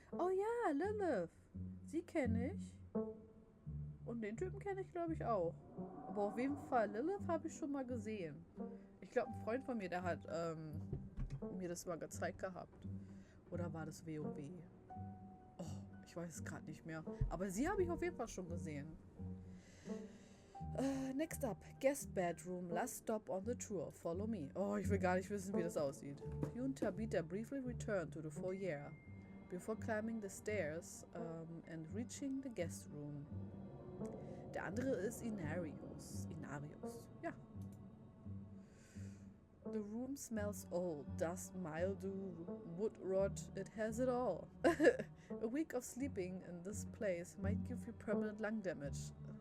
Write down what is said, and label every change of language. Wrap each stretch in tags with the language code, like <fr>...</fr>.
<de>Oh ja, Lilith. Sie kenne ich. Und den Typen kenne ich, glaube ich, auch. Aber auf jeden Fall, Lilith habe ich schon mal gesehen. Ich glaube, ein Freund von mir, der hat mir das mal gezeigt gehabt. Oder war das WoW? Oh, ich weiß es gerade nicht mehr. Aber sie habe ich auf jeden Fall schon gesehen.</de> <en>Next up, guest bedroom, last stop on the tour, follow me.</en> <de>Oh, ich will gar nicht wissen, wie das aussieht.</de> <en>You and Tabitha briefly return to the foyer before climbing the stairs and reaching the guest room.</en> <de>Der andere ist Inarius. Ja.</de> <en>The room smells old, dust, mildew, wood rot, it has it all. A week of sleeping in this place might give you permanent lung damage.</en>